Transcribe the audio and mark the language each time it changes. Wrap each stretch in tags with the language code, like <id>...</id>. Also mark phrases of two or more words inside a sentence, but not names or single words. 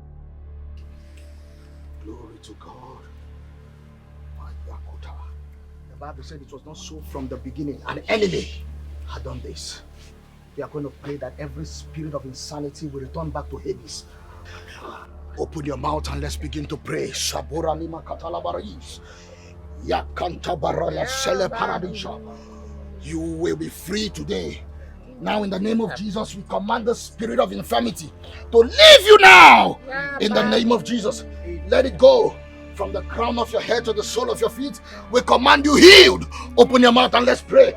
<en>Glory to God. Bible said it was not so from the beginning. An enemy had done this. We are going to pray that every spirit of insanity will return back to Hades. Open your mouth and let's begin to pray. Shabura lima katalabaris. Yakanta baraya sele paradisha. You will be free today. Now in the name of Jesus, we command the spirit of infirmity to leave you now. In the name of Jesus, let it go. From the crown of your head to the sole of your feet, we command you healed. Open your mouth and let's pray.</en>